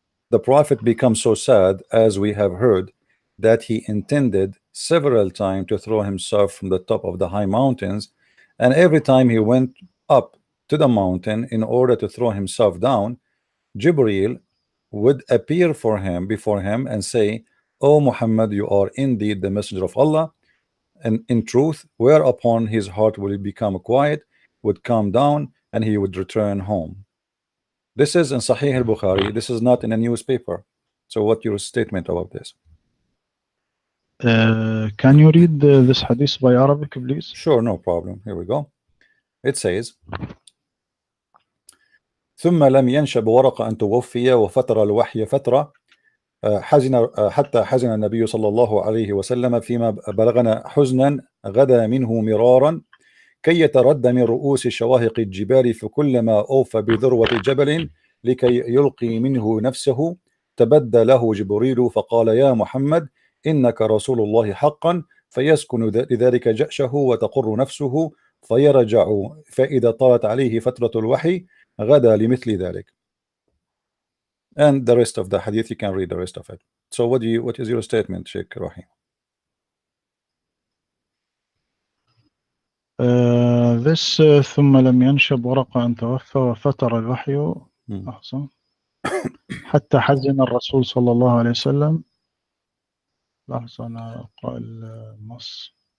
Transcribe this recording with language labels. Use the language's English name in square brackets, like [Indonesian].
[English] The Prophet becomes so sad, as we have heard, that he intended several times to throw himself from the top of the high mountains, and every time he went up to the mountain in order to throw himself down, Jibreel would appear before him and say, "O Muhammad, you are indeed the messenger of Allah," and in truth, whereupon his heart will become quiet, would calm down, and he would return home. This is in Sahih al-Bukhari. This is not in a newspaper. So what's your statement about this? Can you read this hadith by Arabic, please? Sure, no problem. Here we go. It says, [Arabic] ثم لم ينشب ورقة أن توفي وفتر الوحي فترة حتى حزن النبي صلى الله عليه وسلم فيما بلغنا حزنا غدا منه مرارا كي يتردى من رؤوس شواهق الجبال فكلما أوفى بذروة جبل لكي يلقي منه نفسه تبدى له جبريل فقال يا محمد إنك رسول الله حقا فيسكن لذلك جأشه وتقر نفسه فيرجع فإذا طالت عليه فترة الوحي غدا لمثل ذلك. [English] And the rest of the hadith, you can read the rest of it. So what is your statement, Sheikh Rohi? [Arabic] This ثم لم ينشب ورقة أن توفى وفتر الوحي أحسن حتى حزن الرسول صلى الله عليه وسلم. لحظة أنا أقرأ النص.